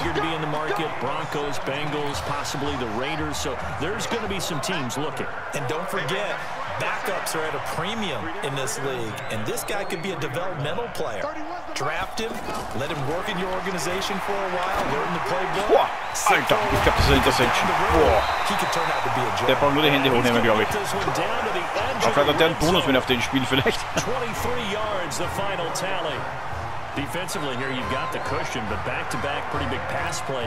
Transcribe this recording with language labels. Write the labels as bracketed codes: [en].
[en] To be in the market, Broncos, Bengals, possibly the Raiders. So there's going to be some teams looking. And don't forget, backups are at a premium in this league, and this guy could be a developmental player. Draft him, let him work in your organization for a while, learn the playbook. [de] Boah, Alter, ich glaube, das ist eine Interception. Boah. Der braucht nur die Hände hochnehmen, glaube ich. Aber vielleicht hat der einen Bonus, wenn er auf den spielt, vielleicht. [en] 23 yards, the final tally. Defensively here, you've got the cushion, but back-to-back pretty big pass plays.